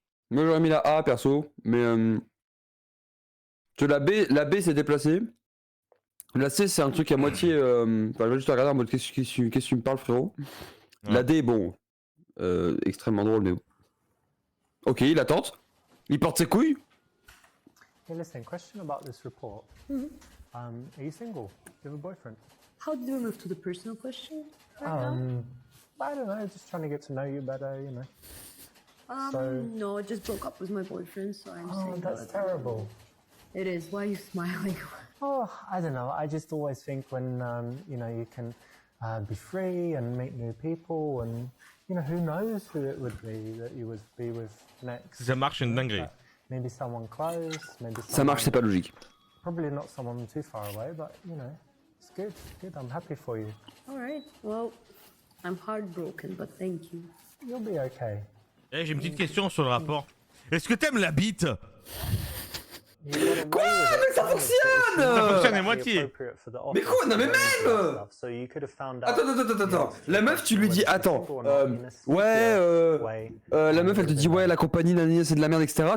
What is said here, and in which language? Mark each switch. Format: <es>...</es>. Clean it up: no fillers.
<fr>Moi j'aurais mis la A perso, mais la B s'est déplacée. La C c'est un truc à moitié. Enfin, je vais juste regarder en mode qu'est-ce que tu me parles, frérot. Ouais. La D, bon, extrêmement drôle, mais bon. Ok, il la tente. Il porte ses couilles.</fr> <en>Hey, listen, question about this report. Are you single? Do you have a boyfriend? How did we move to the personal question right now? I don't know, just trying to get to know you better, you know. so- No, I just broke up with my boyfriend, so I'm Oh, single. that's at the moment. terrible. It is. Why are you smiling? Oh, I don't know. I just always think when, you know, you can be free and meet new people and, you know, who knows who it would be that you would be with next.</en> <fr>Si ça marche, c'est une dinguerie.</fr> <en>Maybe someone close, maybe</en> <fr>Ça marche, c'est pas logique.</fr> <en>Probably not someone too far away, but, you know, it's good. Good, I'm happy for you. All right. Well, I'm heartbroken, but thank you. You'll be okay.</en> <fr>Eh, j'ai une petite question sur le rapport. Est-ce que t'aimes la bite?</fr> <en>You got away with it.</en> <fr>fonctionne fonctionne à moitié. Mais quoi? Non mais même Attends. La meuf, tu lui dis, attends, la meuf, elle te dit, ouais, la compagnie, nanana, c'est de la merde, etc.</fr>